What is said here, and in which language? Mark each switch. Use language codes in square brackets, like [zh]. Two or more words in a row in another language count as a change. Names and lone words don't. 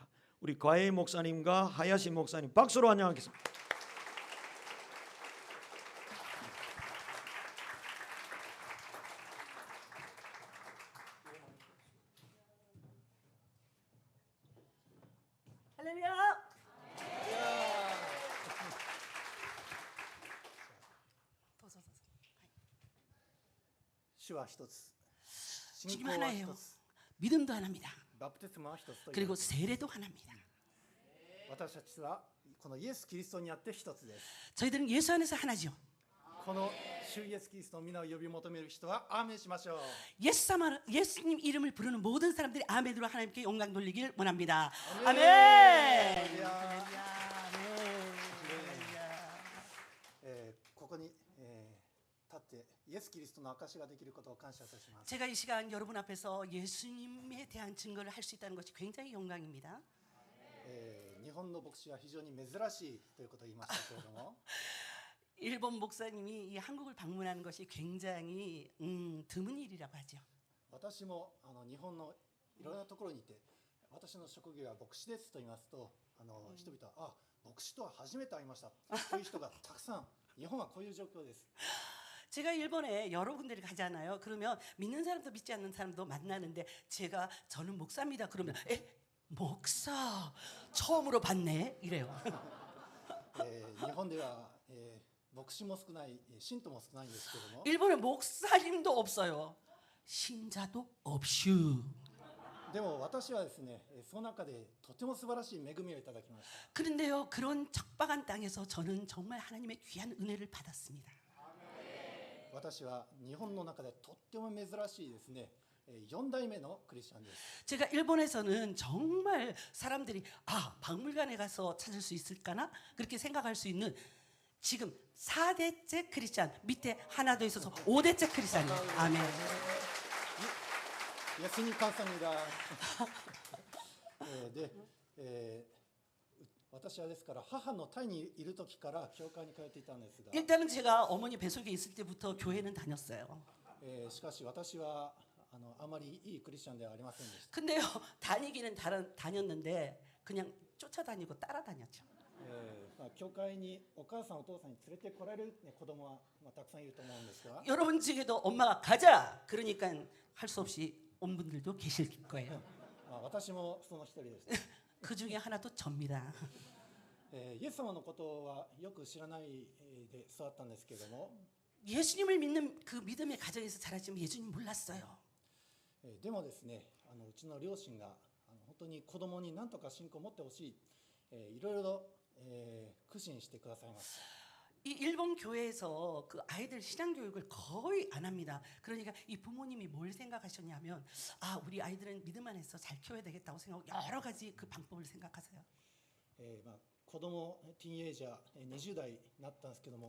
[ko] 우리 가와이 목사님과 하야시 목사님 박수로 환영하겠습니다. 할렐루야. [ja] 主は一つ、信 [ko] 주님 [ja] 仰は [ko] 하나예요. [ja] 一つ、 [ko] 믿음도 하나입니다. [ja] バプテスマは一つという [ko] 그리고 세례도 하나입니다. [ja] 私たちはこのイエス・キリストにあって一つです。 [ko] 저희들은 예수 안에서 하나죠. [ja] この主イエス・キリストの皆を呼び求める人はアーメンしましょう。 [ko] 예수님 이름을 부르는 모든 사람들이 아멘으로 하나님께 영광 돌리길 원합니다. 아멘. 아멘. 할렐루야. 아멘. [ja] ここに、立ってイエス・キリストの証ができることを感謝いたします。 [ko] 제가 이 시간 여러분 앞에서 예수님에 대한 증거를 할 수 있다는 것이 굉장히 영광입니다. [ja] 日本の牧師は非常に珍しいということを言いましたけれども [ko] 일본 목사님이 이 한국을 방문하는 것이 굉장히 드문 일이라고 하죠. [ja] 私も日本のいろんなところにいて私の職業は牧師ですと言いますと人々は牧師とは初めて会いましたという人がたくさん日本はこういう状況です。 [ko] 제가 일본에 여러 군데를 가잖아요. 그러면 믿는 사람도 믿지 않는 사람도 만나는데 저는 목사입니다. 그러면 목사 처음으로 봤네 이래요. [ja] 日本では、牧師も少ない信徒も少ないんですけども [ko] 일본에 목사님도 없어요. 신자도 없슈. [ja] でも私はですねその中でとても素晴らしい恵みをいただきました。 [ko] 그런데요, 그런 척박한 땅에서 저는 정말 하나님의 귀한 은혜를 받았습니다. [ja] 私は日本の中でとっても珍しいですね4代目のクリスチャンです。 [ko] 제가 일본에서는 정말 사람들이 박물관에 가서 찾을 수 있을까나 그렇게 생각할 수 있는 지금 4대째 크리스찬 밑에 하나 더 있어서 5대째 크리스찬이에요. 아멘. 예수님 감사합니다. [ja] で、私はですから母の胎にいる時から教会に通っていたんですが、 [ko] 일단은 제가 어머니 뱃속에 있을 때부터 교회는 다녔어요. [ja] しかし私はあまりいいクリスチャンではありませんでした。 [ko] 근데요, 다니기는 다녔는데 그냥 쫓아다니고 따라다녔죠. [ja] 教会にお母さんお父さんに連れてこられる、子供は、たくさんいると思うんですが、 [ko] 여러분 중에도 엄마가 가자 그러니까 할 수 없이 온 분들도 계실 거예요. [ja] 私もその一人でした。 [ko] 그 중에 하나도 접니다. [ja] イエス様のことはよく知らないで育ったんですけれども、 [ko] 예수님을 믿는 그 믿음의 가정에서 자랐지만 예수님 몰랐어요. [ja] でもですね、うちの両親が本当に子供に何とか信仰を持ってほしい、いろいろと、苦心してくださいます。 [ko] 이 일본 교회에서 그 아이들 신앙 교육을 거의 안 합니다. 그러니까 이 부모님이 뭘 생각하셨냐면 아 우리 아이들은 믿음 안에서 잘 키워야 되겠다고 생각하고 여러 가지 그 방법을 생각하세요. [ja] 子供ティーンエイジャー20代になったんですけども、